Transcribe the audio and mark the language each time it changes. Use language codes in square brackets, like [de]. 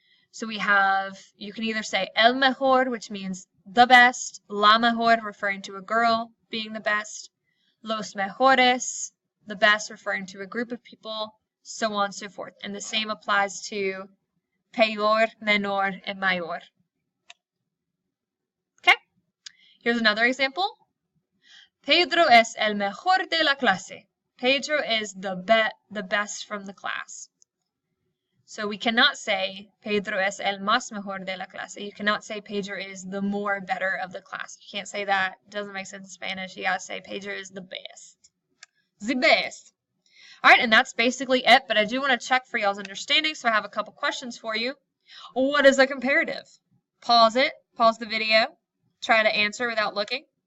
[en] So we have, you can either say el mejor, which means the best, la mejor, referring to a girl being the best, los mejores, the best, referring to a group of people, so on and so forth. And the same applies to peor, menor, and mayor. Okay, here's another example. [es] Pedro es el mejor de la clase. [en] Pedro is the best from the class. So we cannot say [es] Pedro es el más mejor de la clase. [en] You cannot say Pedro is the more better of the class. You can't say that. It doesn't make sense in Spanish. You gotta say Pedro is the best. The best. All right, and that's basically it, but I do want to check for y'all's understanding, so I have a couple questions for you. What is a comparative? Pause it, pause the video, try to answer without looking.